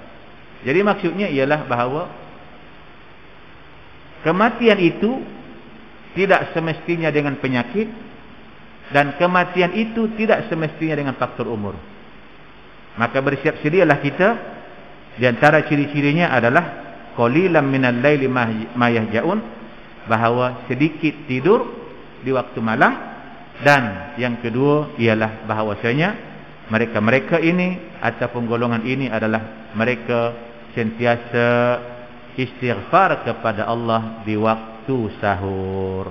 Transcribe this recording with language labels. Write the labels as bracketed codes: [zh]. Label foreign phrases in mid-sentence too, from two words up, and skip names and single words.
[ms] Jadi maksudnya ialah bahawa kematian itu tidak semestinya dengan penyakit, dan kematian itu tidak semestinya dengan faktor umur. Maka bersiap sedialah kita. Di antara ciri-cirinya adalah [ar] قليلا من الليل ما يهجعون, [ms] bahawa sedikit tidur di waktu malam. Dan yang kedua ialah bahawasanya mereka-mereka ini ataupun golongan ini adalah mereka sentiasa istighfar kepada Allah di waktu sahur.